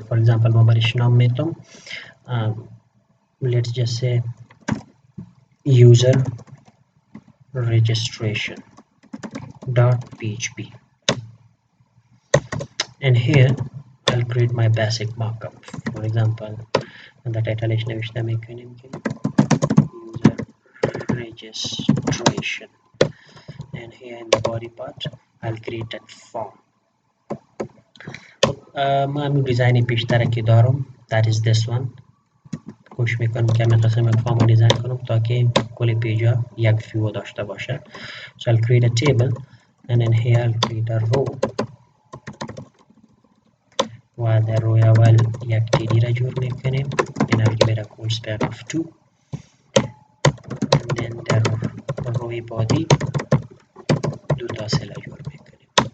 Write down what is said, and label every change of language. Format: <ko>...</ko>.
<en>For example</en> <fa>ما برش نام میتم</fa> <en>let's just say user registration .php and here I'll create my basic markup. For example the title is</en> <fa>نوشته میکنیم که</fa> <en>user registration and here in the body part I'll create a form.</en> <fa>ما همین دیزاین بیشتر که دارم</fa> <en>that is this one.</en> <fa>کوشش میکنم که همین قسم یک فارم رو دیزاین کنم تا که کل پیجا یک ویو داشته باشه.</fa> <en>So I'll create a table and then here I'll create a row</en> <fa>و در روی اول یک td را جور میکنیم</fa> <en>and I'll give it a code span of 2 and then</en> <fa>در روی body دو تا سل جور میکنیم.</fa>